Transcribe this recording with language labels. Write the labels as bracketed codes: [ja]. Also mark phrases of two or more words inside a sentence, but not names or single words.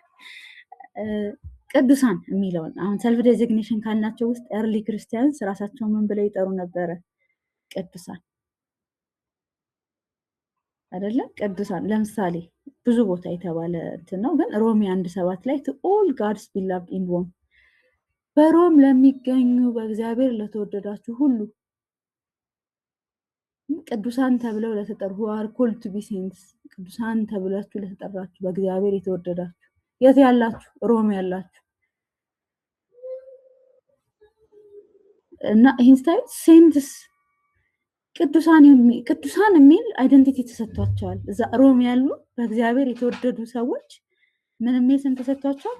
[am] ቅዱሳን የሚለውን አሁን [en] self designation [am] ካልናቸው ውስጥ [en] early Christians [am] ራሳቸው ምን ብለው ይጠሩ ነበረ? ቅዱሳን አይደለ? ቅዱሳን ለምሳሌ ብዙ ቦታ የተባለ እንትን ነው፣ ግን ሮሜ 1:7 ላይ [en] to all God's beloved in Rome [am] በሮም ለሚገኙ በእግዚአብሔር ለተወደዳችሁ ሁሉ ቅዱሳን ተብለው ለተጠሩ [en] who are called to be saints [am] ቅዱሳን ተብላችሁ ለተጠራችሁ በእግዚአብሔር የተወደዳችሁ የት ያላችሁ? ሮም ያላችሁ እና ይህን ስታዩ ሴንትስ ቅዱሳን የሚል አይደንቲቲ ተሰጥቷቸዋል። እዛ ሮም ያሉ በእግዚአብሔር የተወደዱ ሰዎች ምን የሚል ስም ተሰጥቷቸዋል?